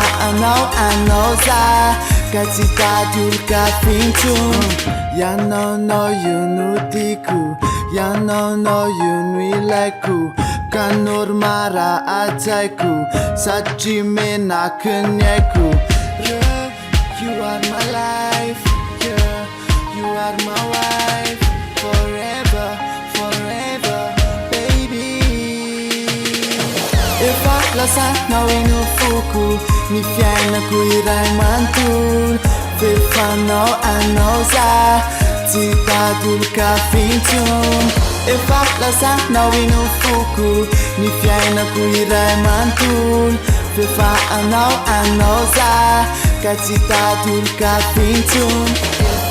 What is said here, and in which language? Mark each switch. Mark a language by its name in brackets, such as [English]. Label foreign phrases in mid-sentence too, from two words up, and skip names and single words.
[Malagasy] anao za ka tsy tady olo-kafe intsony ianaonao io no tiako ianaonao io no ilaiko ka normara atsaiko satria menaky ny aiko [English] You are my life, yeah, you are my wife, forever, baby. [Malagasy] Efa lasanao eny foko ny fiainako iray manontolo fefanao anao za tsy tady olo-kafe intsony efa lasanao eny foko ny fiainako iray manontolo fefa anao za ka tsy tady olo-kafe intsony